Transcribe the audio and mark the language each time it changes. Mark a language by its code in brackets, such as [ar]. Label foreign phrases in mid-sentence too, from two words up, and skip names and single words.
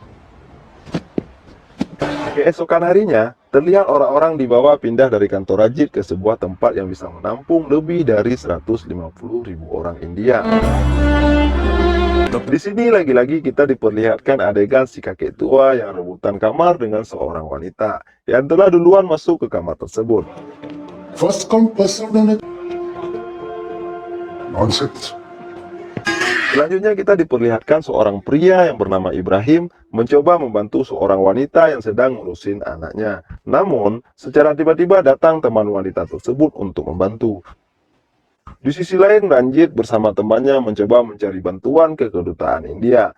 [id] Keesokan harinya, terlihat orang-orang dibawa pindah dari kantor Ranjit ke sebuah tempat yang bisa menampung lebih dari 150.000 orang India. Di sini lagi-lagi kita diperlihatkan adegan si kakek tua yang rebutan kamar dengan seorang wanita yang telah duluan masuk ke kamar tersebut. [en] first come first serve nonsense [id] Selanjutnya kita diperlihatkan seorang pria yang bernama Ibrahim mencoba membantu seorang wanita yang sedang ngurusin anaknya. Namun, secara tiba-tiba datang teman wanita tersebut untuk membantu. Di sisi lain, Ranjit bersama temannya mencoba mencari bantuan ke kedutaan India.